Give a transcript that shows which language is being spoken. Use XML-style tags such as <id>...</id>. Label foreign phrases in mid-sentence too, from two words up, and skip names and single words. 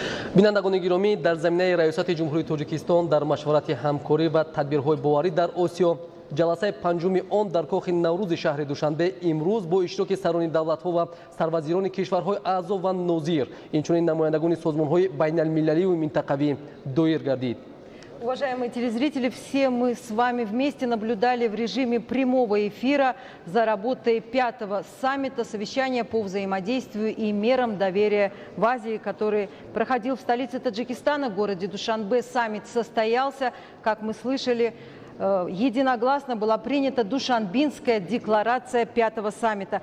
<tg>бинандагони гиромӣ, дар заминаи раёсати ҷумҳурии Тоҷикистон дар машварати ҳамкорӣ ва тадбирҳои боварӣ дар Осиё ҷаласаи панҷуми он дар кохи Наврӯзи шаҳри Душанбе имрӯз бо иштироки сарони давлатҳо ва сарвазирони кишварҳои аъзо ва нозир, инчунин намояндагони созмонҳои байналмилаливу минтақавӣ доир гардид.</tg> <ru>Уважаемые телезрители, все мы с вами вместе наблюдали в режиме прямого эфира за работой 5-го саммита совещания по взаимодействию и мерам доверия в Азии, который проходил в столице Таджикистана, в городе Душанбе. Саммит состоялся, как мы слышали, единогласно была принята Душанбинская декларация 5-го саммита.</ru>